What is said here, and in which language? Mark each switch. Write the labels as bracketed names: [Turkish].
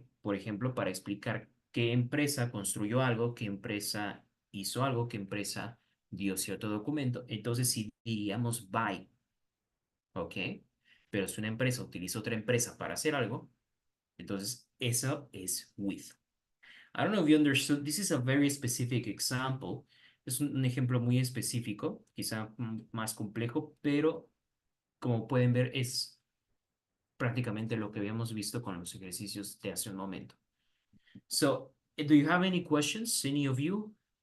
[Spanish] Por ejemplo, para explicar qué empresa construyó algo, qué empresa hizo algo, qué empresa dio cierto documento, entonces sí diríamos by. ¿Ok? Pero si una empresa utiliza otra empresa para hacer algo, entonces eso es with. [English] I don't know if you understood. This is a very specific example. [Spanish] Es un ejemplo muy específico, quizá más complejo, pero como pueden ver es prácticamente lo que habíamos visto con los ejercicios de hace un momento. [English] So, do you have any questions, any of you?